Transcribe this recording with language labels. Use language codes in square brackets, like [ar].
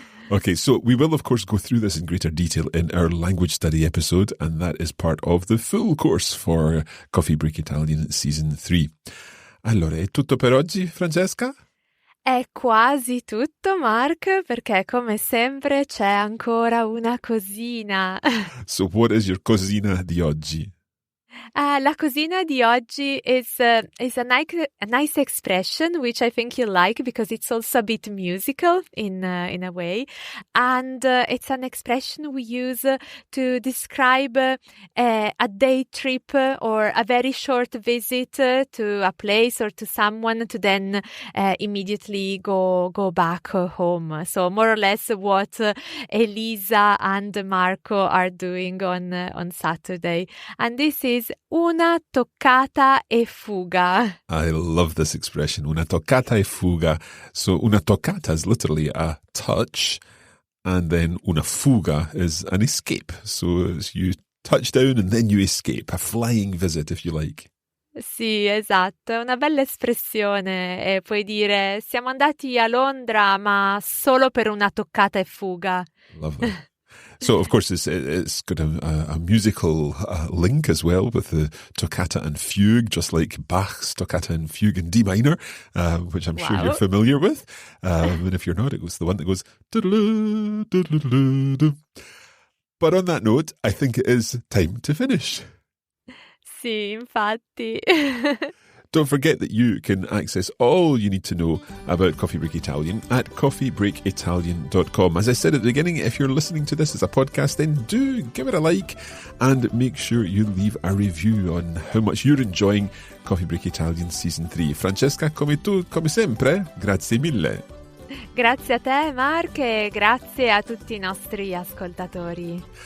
[en] Okay, so we will of course go through this in greater detail in our language study episode, and that is part of the full course for Coffee Break Italian Season 3. [it] Allora, è tutto per oggi, Francesca? È quasi tutto, Mark, perché come sempre c'è ancora una cosina. [en] So what is your cosina di oggi? [it] La cosina di oggi [en] is a nice expression, which I think you'll like because it's also a bit musical in a way, and it's an expression we use to describe a day trip or a very short visit to a place or to someone to then immediately go back home. So more or less what Elisa and Marco are doing on Saturday, and this is [it] una toccata e fuga. [en] I love this expression, una toccata e fuga. So una toccata is literally a touch, and then una fuga is an escape. So you touch down and then you escape, a flying visit if you like. [it] Sì, esatto, è una bella espressione. E puoi dire siamo andati a Londra ma solo per una toccata e fuga. [en] Lovely. So, of course, it's got a musical link as well with the toccata and fugue, just like Bach's toccata and fugue in D minor, which I'm sure you're familiar with. And if you're not, it was the one that goes... doodle-oo, doodle-oo. But on that note, I think it is time to finish. [it] Sì, infatti. [en] Don't forget that you can access all you need to know about Coffee Break Italian at coffeebreakitalian.com. As I said at the beginning, if you're listening to this as a podcast, then do give it a like and make sure you leave a review on how much you're enjoying Coffee Break Italian Season 3. [it] Francesca, come sempre, grazie mille. Grazie a te, Mark, e grazie a tutti i nostri ascoltatori.